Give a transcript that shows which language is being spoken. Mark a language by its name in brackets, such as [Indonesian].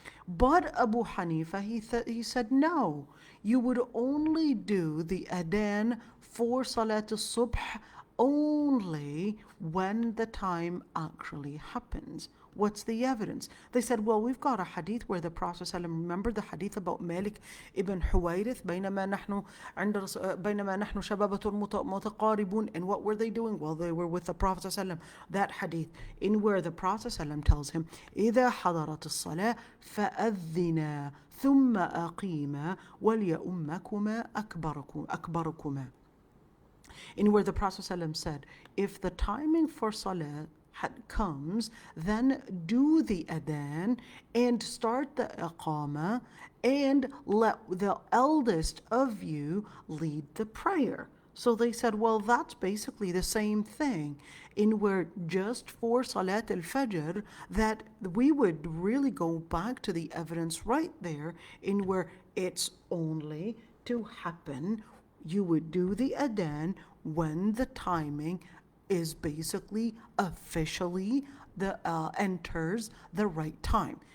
[English] But Abu Hanifa, he said no, you would only do the Adhan for Salat al-Subh only when the time actually happens. What's the evidence? They said, well, we've got a hadith where the Prophet ﷺ, remember the hadith about Malik ibn Huwayrith, [Arabic] بينما نحن شبابة متقاربون, [English] and what were they doing? Well, they were with the Prophet ﷺ. That hadith in where the Prophet ﷺ tells him, [Arabic] إذا حضرت الصلاة فأذنا ثم أقيما وليؤمكما أكبركما. [English] In where the Prophet ﷺ said, if the timing for Salah comes, then do the Adhan and start the Iqamah and let the eldest of you lead the prayer. So they said, well, that's basically the same thing. In where just for Salat al-Fajr, that we would really go back to the evidence right there, in where it's only to happen, you would do the Adhan when the timing is basically officially enters the right time.